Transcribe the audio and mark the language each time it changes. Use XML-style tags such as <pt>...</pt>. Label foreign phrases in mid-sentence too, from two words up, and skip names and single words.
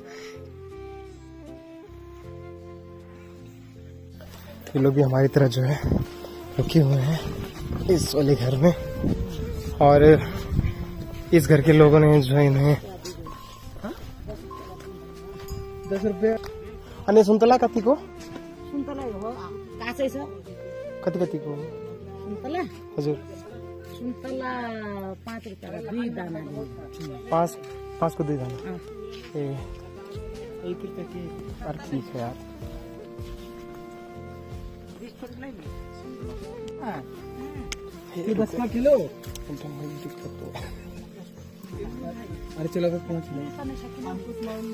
<hi>ये लोग भी हमारी तरह जो है रुके हुए हैं इस वाले घर में, और इस घर के लोगों ने जो है इन्हें 10 रुपये</hi> <ne>अनि सुन्तला कति को कति कति को हजुर 5 रुपये 2 दाना</ne> <hi>5 को 2 दाना ए 1 रुपये की। अरे ठीक है यार, ये 10 का किलो। अरे चलो 5 किलो।</hi>